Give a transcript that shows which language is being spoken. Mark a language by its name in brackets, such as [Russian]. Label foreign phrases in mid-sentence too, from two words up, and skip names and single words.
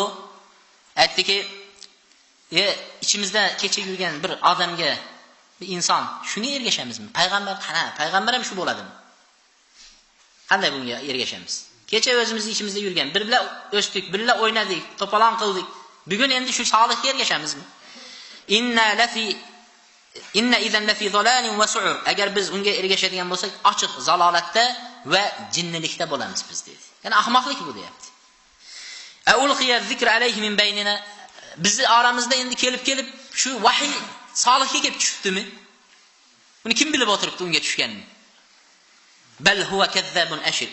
[Uzbek] Aytdiki, ichimizda kecha yurgan bir odamga, bir inson, shunga ergashamizmi? Payg'ambar qana? Payg'ambar ham shu bo'ladimi? Qanday bunga ergashamiz? Kecha o'zimizning ichimizda yurgan, birga o'sdik, birga o'ynadik, to'polon qildik. Bugun endi shu Solihga ergashamizmi? [Arabic] إنا إذا لفي ضلال وسعر. [Uzbek] Agar biz unga ergashadigan bo'lsak, ochiq zalolatda va jinnilikda bo'lamiz biz dedi. Ya'ni ahmoqlik bu deyapti. [Arabic] أألقي الذكر عليه من بيننا. [Uzbek] Bizni oramizda endi kelib shu vahiy Solihga kelib tushibdimi? Uni kim bilib o'tiribdi unga tushganini? [Arabic] بل هو كذاب أشر.